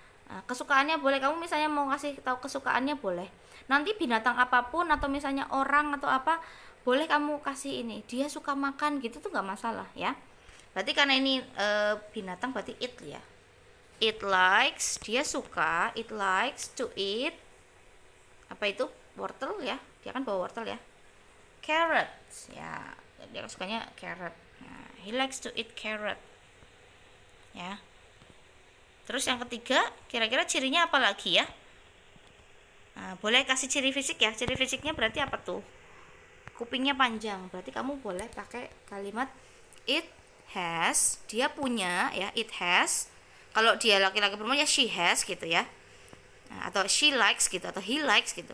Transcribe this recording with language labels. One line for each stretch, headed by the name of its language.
Indonesian: Nah, kesukaannya boleh, kamu misalnya mau kasih tahu kesukaannya boleh. Nanti binatang apapun atau misalnya orang atau apa, boleh kamu kasih ini, dia suka makan gitu tuh nggak masalah ya. Berarti karena ini binatang berarti it ya.
English: It likes,
Indonesian: dia suka,
English: it likes to eat
Indonesian: apa itu? Wortel ya. Dia kan bawa wortel ya.
English: Carrots ya,
Indonesian: dia sukanya
English: carrot. Nah, he likes to eat carrot ya.
Indonesian: Terus yang ketiga, kira-kira cirinya apa lagi ya? Nah, boleh kasih ciri fisik ya. Ciri fisiknya berarti apa tuh? Kupingnya panjang, berarti kamu boleh pakai kalimat
English: it has,
Indonesian: dia punya ya, it has. Kalau dia laki-laki perempuan ya
English: she has
Indonesian: gitu ya. Nah, atau
English: she likes
Indonesian: gitu, atau
English: he likes
Indonesian: gitu.